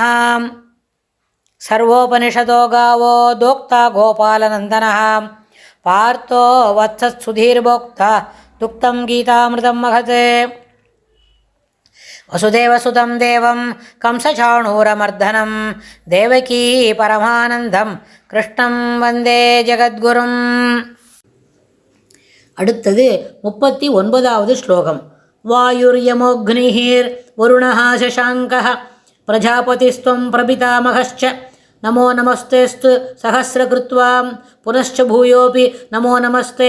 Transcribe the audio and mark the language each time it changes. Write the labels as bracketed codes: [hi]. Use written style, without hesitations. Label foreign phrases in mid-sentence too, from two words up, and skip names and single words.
[sa] सर्वोपनिषदो गावो दोक्ता गोपालनन्दनः पार्थो वत्सत्सुधीर्भोक्ता दुक्तं गीतामृतं महत्। वसुदेवसुतं देवं कंसचाणूरमर्दनं देवकी परमानन्दं कृष्णं वन्दे जगद्गुरुम्। [ta] அடுத்தது 39வது ஸ்லோகம். [sa] वायुर्यमोऽग्निर् वरुणः शशाङ्कः प्रजापतिस्त्वम् प्रपितामहश्च नमो नमस्तेऽस्तु सहस्रकृत्वः पुनश्च भूयोऽपि नमो नमस्ते.